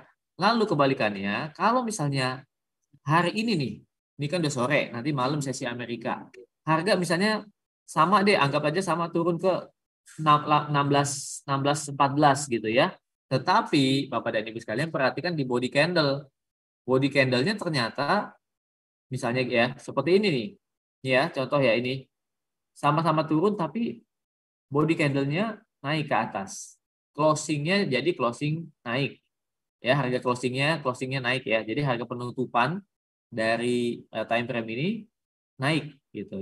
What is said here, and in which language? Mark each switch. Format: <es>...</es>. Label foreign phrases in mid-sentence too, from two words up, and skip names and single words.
<id>Lalu kebalikannya, kalau misalnya hari ini nih, ini kan udah sore, nanti malam sesi Amerika, harga misalnya sama deh, anggap aja sama turun ke 16.14 gitu ya. Tetapi Bapak dan Ibu sekalian perhatikan di</id> <en>body candle. Body candle-</en> <id>nya ternyata misalnya ya seperti ini nih. Ya, contoh ya ini. Sama-sama turun tapi</id> <en>body candle-</en> <id>nya naik ke atas. Closing-nya jadi closing naik. Ya, harga closingnya naik ya. Jadi harga penutupan dari</id> <en>time frame</en> <id>ini naik gitu.</id>